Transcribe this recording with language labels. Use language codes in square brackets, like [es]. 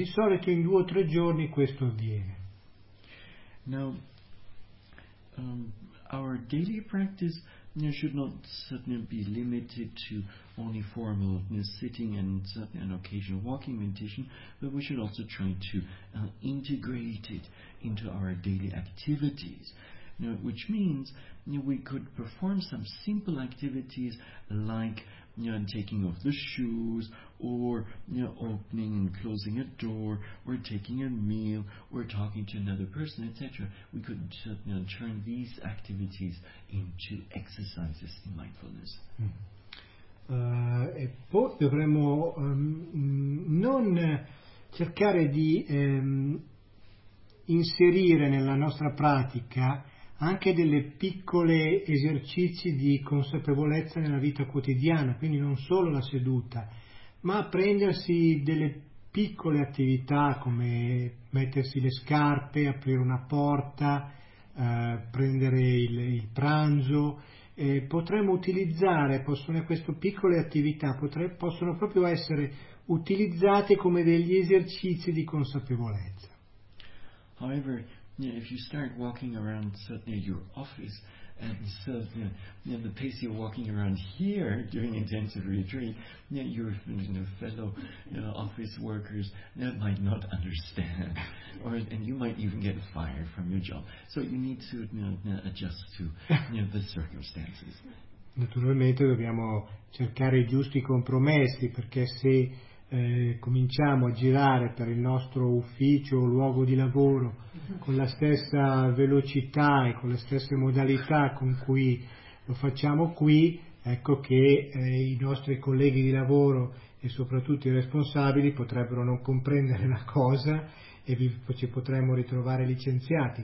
[it] Di solito in 2 o 3 giorni questo avviene. [en] Now, our daily practice should not certainly be limited to only formal sitting and an occasional walking meditation, but we should also try to integrate it into our daily activities. Which means we could perform some simple activities like taking off the shoes, or opening and closing a door, or taking a meal, or talking to another person, etc. We could turn these activities into exercises in mindfulness. [it] E poi dovremmo non cercare di inserire nella nostra pratica anche delle piccole esercizi di consapevolezza nella vita quotidiana, quindi non solo la seduta, ma prendersi delle piccole attività come mettersi le scarpe, aprire una porta, prendere il pranzo. Potremmo utilizzare, queste piccole attività possono proprio essere utilizzate come degli esercizi di consapevolezza. [en] However, you know, if you start walking around near your office, and so the pace you're walking around here during intensive retreat, your fellow office workers might not understand, and you might even get fired from your job. So you need to adjust to the circumstances. [it] Naturalmente dobbiamo cercare i giusti compromessi, perché se cominciamo a girare per il nostro ufficio o luogo di lavoro con la stessa velocità e con le stesse modalità con cui lo facciamo qui, ecco che i nostri colleghi di lavoro e soprattutto i responsabili potrebbero non comprendere la cosa e ci potremmo ritrovare licenziati.